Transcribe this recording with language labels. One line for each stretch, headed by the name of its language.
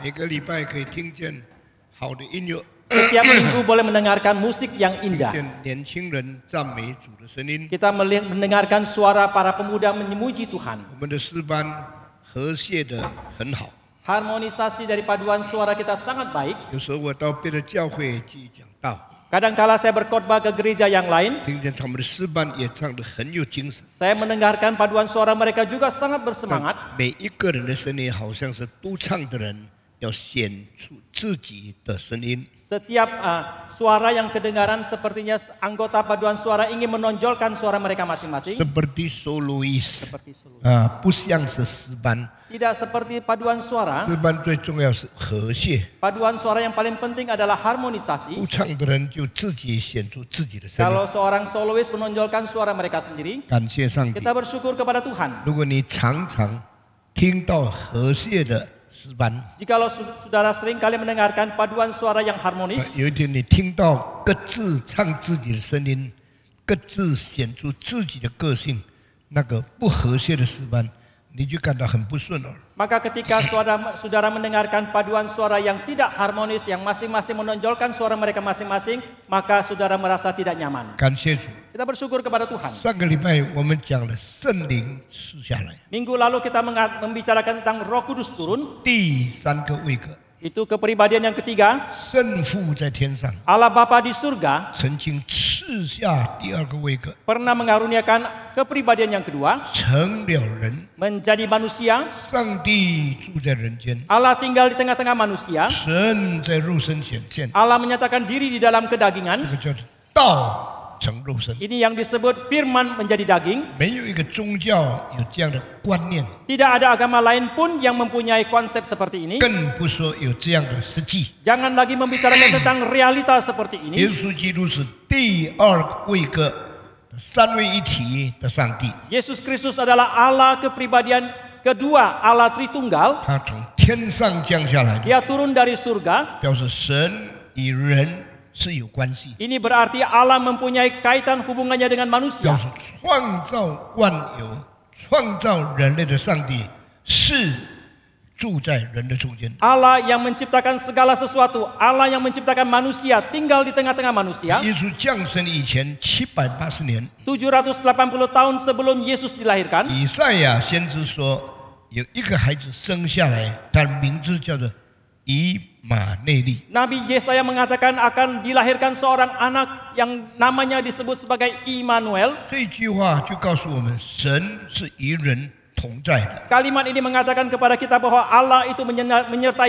Chinese: 每个礼拜可以听见好的音乐，
Indonesian: setiap minggu boleh mendengarkan musik yang
Chinese: 听
Indonesian: indah.
Chinese: 见年轻人赞美主的声音。
Indonesian: Kita mendengarkan suara para pemuda memuji Tuhan.
Chinese: 我们的诗班和谐的很好，
Indonesian: Harmonisasi dari paduan suara kita sangat baik.
Chinese: 有时候我到别的教会去讲道，
Indonesian: Kadangkala saya berkhotbah ke gereja yang lain,
Chinese: 听见他们的诗班也唱得很有精神，
Indonesian: saya mendengarkan paduan suara mereka juga sangat bersemangat.
Chinese: 每一个人的声音好像是督唱的人要显出自己的声音。
Indonesian: Setiap suara yang kedengaran sepertinya anggota paduan suara ingin menonjolkan suara mereka masing-masing. seperti soloist Seperti solo.
Chinese: 不像是诗班，
Indonesian: Tidak seperti paduan suara.
Chinese: 诗班最重要是和谐，
Indonesian: Paduan suara yang paling penting adalah harmonisasi.
Chinese: 督唱的人就自己显出自己的声音。
Indonesian: Kalau seorang solois menonjolkan suara mereka sendiri,
Chinese: 感谢上帝。
Indonesian: kita bersyukur kepada Tuhan.
Chinese: 如果你常常听到和谐的诗班，
Indonesian: Jikalau saudara sering kali mendengarkan paduan suara yang harmonis,
Chinese: 有一天你听到各自唱自己的声音，各自显出自己的个性，那个不和谐的诗班，你就感到很不顺耳。
Indonesian: maka ketika saudara mendengarkan paduan suara yang tidak harmonis, yang masing-masing menonjolkan suara mereka masing-masing, maka saudara merasa tidak nyaman.
Chinese: 感谢主。
Indonesian: Kita bersyukur kepada Tuhan.
Chinese: 上个礼拜我们讲了圣灵赐下来，
Indonesian: Minggu lalu kita membicarakan tentang Roh Kudus turun.
Chinese: 第三个位格，
Indonesian: Itu kepribadian yang ketiga.
Chinese: 圣父在天上
Indonesian: Allah Bapa di surga
Chinese: 曾经赐下第二个位格，
Indonesian: pernah mengaruniakan kepribadian yang kedua,
Chinese: 成了人，
Indonesian: menjadi manusia.
Chinese: 上帝住在人间，
Indonesian: Allah tinggal di tengah-tengah manusia.
Chinese: 神在肉身显现，
Indonesian: Allah menyatakan diri di dalam
Chinese: 这
Indonesian: kedagingan.
Chinese: 个叫做道成肉身。
Indonesian: Ini yang disebut firman menjadi daging.
Chinese: 没有一个宗教有这样的观念，
Indonesian: Tidak ada agama lain pun yang mempunyai konsep seperti ini.
Chinese: 更不说有这样的实际。
Indonesian: Jangan lagi membicarakan tentang realita seperti
Chinese: 耶稣基督是第二位格的三位一体的上帝，
Indonesian: Yesus Kristus adalah Allah kepribadian kedua, Allah Tritunggal.
Chinese: 他从天上降下来，
Indonesian: Dia turun dari surga.
Chinese: 表示神与人是有关系，
Indonesian: Ini berarti Allah mempunyai kaitan hubungannya dengan
Chinese: 表
Indonesian: manusia.
Chinese: 示创造万有、创造人类的上帝是住在人的中间。
Indonesian: Allah yang menciptakan segala sesuatu, Allah yang menciptakan manusia, tinggal di tengah-tengah manusia.
Chinese: 耶稣降生以前780年，
Indonesian: 780 tahun sebelum Yesus dilahirkan,
Chinese: 以赛亚先知说有一个孩子生下来，他的名字叫做以马内利。
Indonesian: Nabi Yesaya mengatakan akan dilahirkan seorang anak yang namanya disebut sebagai Immanuel.
Chinese: 这句话就告诉我们，神是与人同在的。
Indonesian: Kalimat ini mengatakan kepada kita bahwa Allah itu menyertai